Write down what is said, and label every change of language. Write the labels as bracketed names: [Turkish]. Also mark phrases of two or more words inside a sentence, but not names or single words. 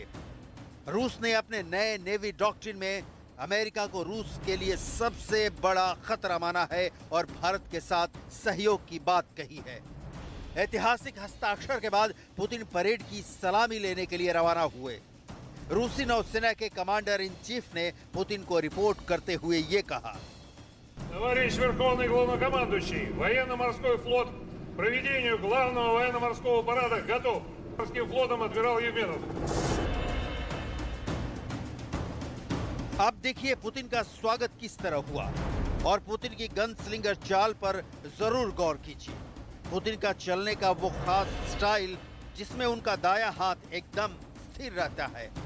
[Hindi] रूस ने अपने नए [English] navy doctrine [Hindi] में अमेरिका को रूस के लिए सबसे बड़ा खतरा माना है और भारत के साथ सहयोग की बात कही है। ऐतिहासिक हस्ताक्षर के बाद पुतिन परेड की सलामी लेने के लिए रवाना हुए। रूसी नौसेना के [English] commander in chief [Hindi] ने पुतिन को रिपोर्ट करते हुए ये कहा: [Russian] Товарищ Верховный Главнокомандующий, военно-морской флот к проведению главного военно-морского парада готов. Морским флотом адмирал Евменов. [Hindi] अब देखिए पुतिन का स्वागत किस तरह हुआ और पुतिन की [English] gun slinger [Hindi] चाल पर जरूर गौर कीजिए। पुतिन का चलने का वो खास स्टाइल जिसमें उनका दायां हाथ एकदम स्थिर रहता है।